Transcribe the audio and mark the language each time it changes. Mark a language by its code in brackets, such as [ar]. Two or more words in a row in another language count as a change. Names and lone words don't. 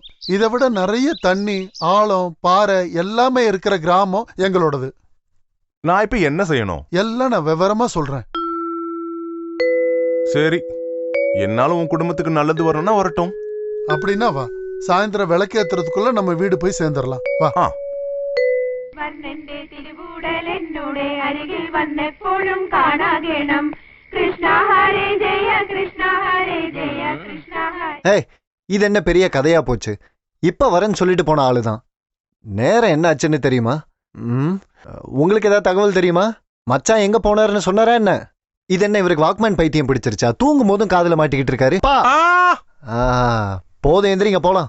[ta] இதை விட நிறைய தண்ணி, ஆழம், பாறை எல்லாமே இருக்கிற கிராமம் எங்களோடது. நான் இப்ப என்ன செய்யணும்? எல்லாம் நான் விவரமா சொல்றேன். சரி, என்னால உன் குடும்பத்துக்கு நல்லது வரணும்னா வரட்டும். அப்படின்னா வா, சாயந்தரம் விளக்கேத்துறதுக்குள்ள நம்ம வீடு போய் சேர்ந்துடலாம். வா. [ml] അരികിൽ വന്നെപ്പോഴും കാണാകണം കൃഷ്ണ ഹരേ ജയ കൃഷ്ണ ഹരേ ജയ കൃഷ്ണ ഹരേ. [ta] இது என்ன பெரிய கதையா போச்சு? இப்ப வரேன்னு சொல்லிட்டு போன ஆளுதான். நேரம் என்ன ஆச்சுன்னு தெரியுமா? உங்களுக்கு ஏதாவது தகவல் தெரியுமா? மச்சான் எங்க போனாருன்னு சொன்னாரா என்ன? இது என்ன இவருக்கு வாக்மேன் பைத்தியம் பிடிச்சிருச்சா? தூங்கும் போதும் காதுல மாட்டிக்கிட்டு இருக்காரு. போதும், எந்திரிங்க போலாம்.